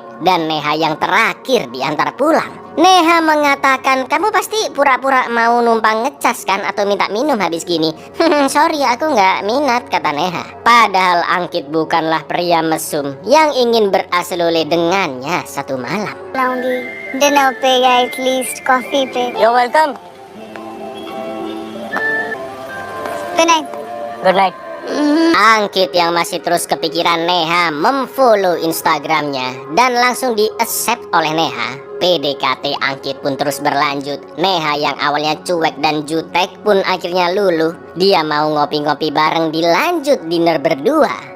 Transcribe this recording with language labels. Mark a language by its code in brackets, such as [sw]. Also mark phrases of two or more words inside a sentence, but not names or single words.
[id] Dan Neha yang terakhir diantar pulang. Neha mengatakan, kamu pasti pura-pura mau numpang ngecas kan, atau minta minum habis gini. Sorry, aku nggak minat, kata Neha. Padahal Angkit bukanlah pria mesum yang ingin berasluले dengannya satu malam. [hi] लाऊंगी डिनर पे या एटलीस्ट कॉफी पे। [en] You're welcome. Good night. Good night. [id] Angkit yang masih terus kepikiran Neha memfollow Instagramnya dan langsung di-accept oleh Neha. PDKT Angkit pun terus berlanjut. Neha yang awalnya cuek dan jutek pun akhirnya luluh. Dia mau ngopi-ngopi bareng, dilanjut dinner berdua.